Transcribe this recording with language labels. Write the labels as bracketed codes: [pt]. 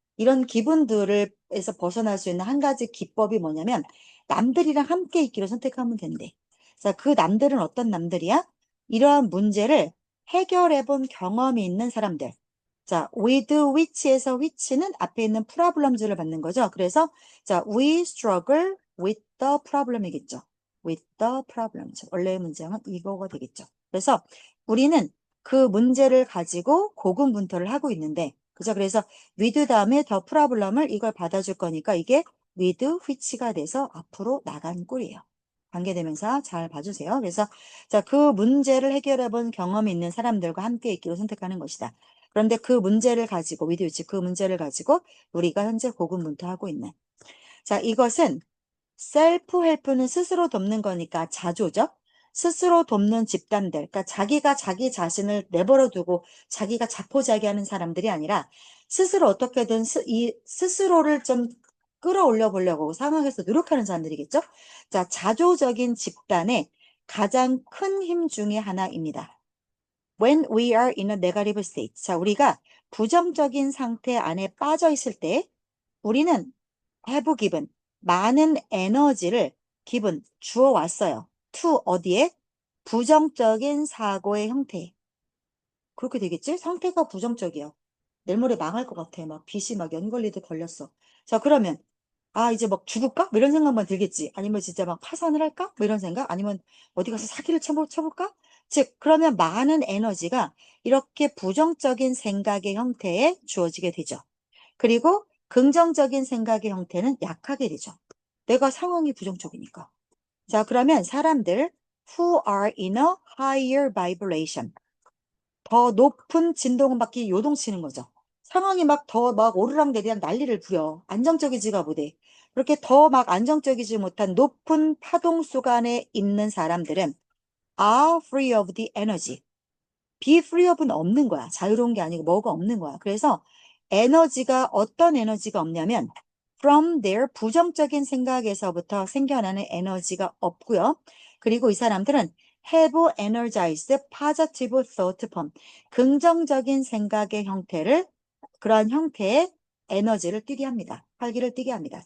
[ko] 이런 기분들에서 벗어날 수 있는 한 가지 기법이 뭐냐면 남들이랑 함께 있기로 선택하면 된대. 자, 그 남들은 어떤 남들이야? 이러한 문제를 해결해 본 경험이 있는 사람들. 자, [en] with which [ko] 에서 which는 앞에 있는 problems를 받는 거죠. 그래서 자, [en] we struggle with the problem이겠죠. with the problems. [ko] 원래의 문장은 이거가 되겠죠. 그래서 우리는 그 문제를 가지고 고군분투를 하고 있는데, 그죠? 그래서 with 다음에 the problem을 이걸 받아줄 거니까 이게 with which가 돼서 앞으로 나간 꼴이에요. 관계대명사 잘 봐주세요. 그래서 자, 그 문제를 해결해 본 경험이 있는 사람들과 함께 있기로 선택하는 것이다. 그런데 그 문제를 가지고 [en] with which [ko] 그 문제를 가지고 우리가 현재 고군분투하고 있는 자, 이것은 셀프 헬프는 스스로 돕는 거니까 자조죠. 스스로 돕는 집단들, 그러니까 자기가 자기 자신을 내버려 두고 자기가 자포자기하는 사람들이 아니라 스스로 어떻게든 이 스스로를 좀 끌어올려 보려고 상황에서 노력하는 사람들이겠죠. 자, 자조적인 집단의 가장 큰 힘 중에 하나입니다. [en] When we are in a negative state. [ko] 자, 우리가 부정적인 상태 안에 빠져 있을 때 우리는 [en] have given [ko] 많은 에너지를 given 주어 왔어요. to 어디에? 부정적인 사고의 형태에. 그렇게 되겠지? 상태가 부정적이야. 내일 모레 망할 것 같아. 막 빚이 막 연걸리듯 걸렸어. 자, 그러면 아, 이제 막 죽을까? 뭐 이런 생각만 들겠지. 아니면 진짜 막 파산을 할까? 뭐 이런 생각? 아니면 어디 가서 사기를 쳐볼까? 즉, 그러면 많은 에너지가 이렇게 부정적인 생각의 형태에 주어지게 되죠. 그리고 긍정적인 생각의 형태는 약하게 되죠. 내가 상황이 부정적이니까. 자, 그러면 사람들 [en] who are in a higher vibration. [ko] 더 높은 진동을 받기 요동치는 거죠. 상황이 막 더 막 오르락내리락 난리를 부려. 안정적이지가 못해. 그렇게 더 막 안정적이지 못한 높은 파동수 간에 있는 사람들은 [en] are free of the energy. be free of [ko] 는 없는 거야. 자유로운 게 아니고 뭐가 없는 거야. 그래서 에너지가 어떤 에너지가 없냐면 [en] from their [ko] 부정적인 생각에서부터 생겨나는 에너지가 없고요. 그리고 이 사람들은 [en] have energized positive thought form. [ko] 긍정적인 생각의 형태를 그러한 형태의 에너지를 띠게 합니다. 활기를 띠게 합니다.